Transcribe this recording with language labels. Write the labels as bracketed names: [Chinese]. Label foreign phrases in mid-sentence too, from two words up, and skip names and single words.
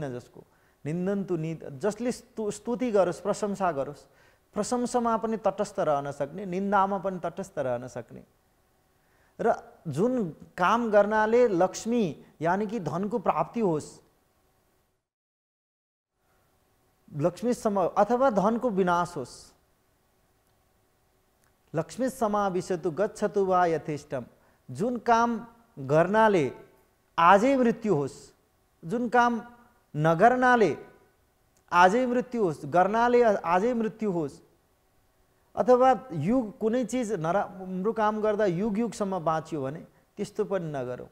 [Nepali] जसको निन्दन्तु जसले स्तुति गरोस्, प्रशंसा गरोस्, प्रशंसामा पनि तटस्थ रहन सक्ने, निन्दामा पनि तटस्थ रहन सक्ने, र जुन काम गर्नाले लक्ष्मी यानि कि धनको प्राप्ति होस्, लक्ष्मी अथवा धनको विनाश होस्। [Sanskrit] लक्ष्मी समाविशतु गच्छतु वा यथेष्टम, [Nepali] जुन काम गर्नाले आजै मृत्यु होस्, जुन काम नगर्नाले आजै मृत्यु होस्, गर्नाले आजै मृत्यु होस्, अथवा युग कुनै चिज नराम्रो काम गर्दा युग युगसम्म बाँच्यो भने त्यस्तो पनि नगरौँ।